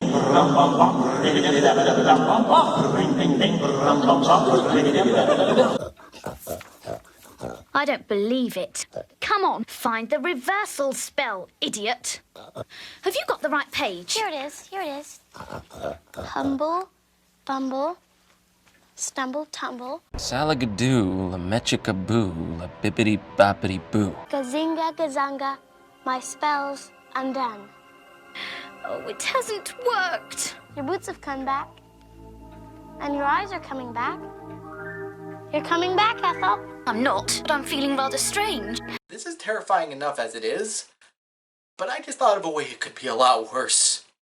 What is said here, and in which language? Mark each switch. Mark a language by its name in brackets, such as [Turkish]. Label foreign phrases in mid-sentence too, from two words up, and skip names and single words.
[English] I don't believe it. Come on, find the reversal spell, idiot. Have you got the right page? Here it is. Here it is. Humble, bumble, stumble, tumble. Salagadoo, la mechicaboo, la bippity boppity boo. Gazinga, gazanga, my spell's undone. Oh, it hasn't worked. Your boots have come back. And your eyes are coming back. You're coming back, Ethel. I'm not, but I'm feeling rather strange. This is terrifying enough as it is, but I just thought of a way it could be a lot worse.